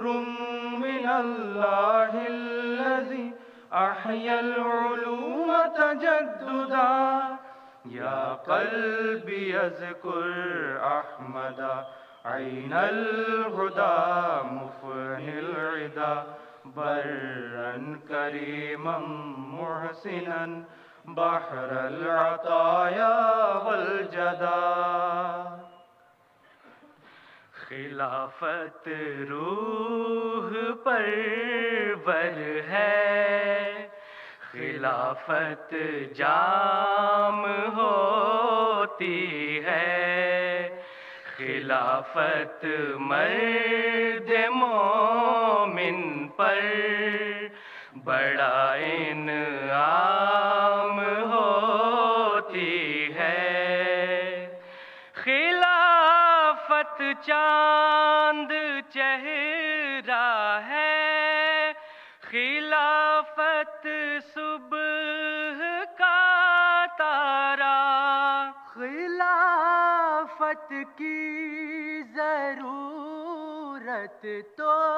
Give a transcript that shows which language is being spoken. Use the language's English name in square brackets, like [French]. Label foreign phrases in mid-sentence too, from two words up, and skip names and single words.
[Arabic] من اللہ الذی احیا العلوم تجددا، یا قلبی اذکر احمد عین الہدی مفنی العدا، برا کریما محسنا بحر العطایا والجدا۔ [Urdu] خلافت روح پرور ہے، خلافت جام ہو ہوتی ہے خلافت مرد مومن پر بڑا انعام ہوتی ہے خلافت چاند چہرہ ہے خلافت صبح کا تارا خلافت کی ضرورت تو